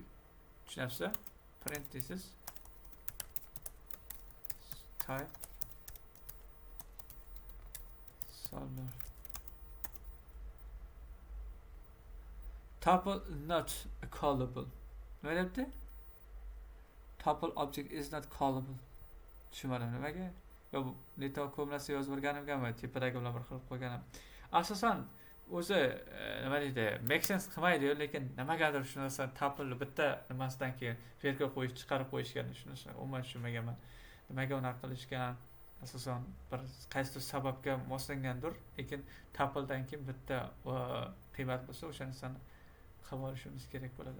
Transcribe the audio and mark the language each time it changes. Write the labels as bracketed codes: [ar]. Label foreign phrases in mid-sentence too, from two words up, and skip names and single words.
[uz] Tushunasizmi? Print deysiz. Type sonlar. [en] Tuple not callable. [uz] Nima deyapti? [en] Tuple object is not callable. [uz] Tushunmadim nimaga? Yo bu neto ko'p narsa yozib o'rganimganman, tepadagi bilan bir qilib qo'yganim. Asosan o'zi nima deydi? [en] Make sense [uz] qilmaydi-yu, lekin nimagadir shu narsani tuple bitta nimasidan keyin virgul qo'yib chiqarib qo'yishgan shu narsa. Umuman tushunmaganman. Nimaga unaqa qilishgan? Asosan bir qaysidir sababga moslangandir, lekin tupledan keyin bitta qiymat bo'lsa, o'sha narsani qilib olishimiz kerak bo'ladi.